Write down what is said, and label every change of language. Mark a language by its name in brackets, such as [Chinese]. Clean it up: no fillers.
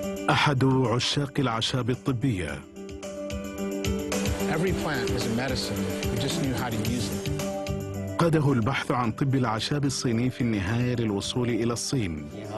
[Arabic] أحد عشاق الأعشاب الطبية. [English] Every plant is a medicine if we just knew how to use it. [Arabic] قاده البحث عن طب الأعشاب الصيني في النهاية للوصول إلى الصين.